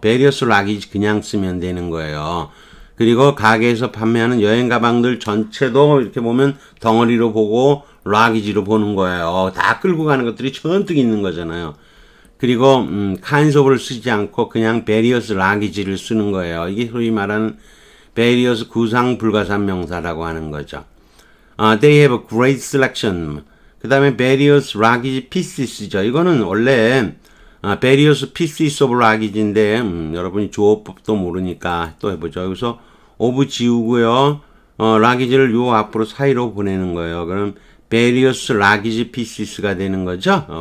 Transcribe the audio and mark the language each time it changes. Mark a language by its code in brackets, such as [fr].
[ko] 베리어스 라기지 그냥 쓰면 되는 거예요. 그리고 가게에서 판매하는 여행 가방들 전체도 이렇게 보면 덩어리로 보고 라기지로 보는 거예요. 다 끌고 가는 것들이 전뜩 있는 거잖아요. 그리고 kinds of를 쓰지 않고 그냥 [en] various luggage [ko] 를 쓰는 거예요. 이게 소위 말하는 various 구상 불가산 명사라고 하는 거죠. [en] They have a great selection. [ko] 그 다음에 [en] various luggage pieces [ko] 죠. 이거는 원래 [en] various pieces of luggage [ko] 인데 여러분이 조어법도 모르니까 또 해보죠. 여기서 of 지우고요. luggage를 요 앞으로 사이로 보내는 거예요. 그럼 [en] various luggage pieces [ko] 가 되는 거죠.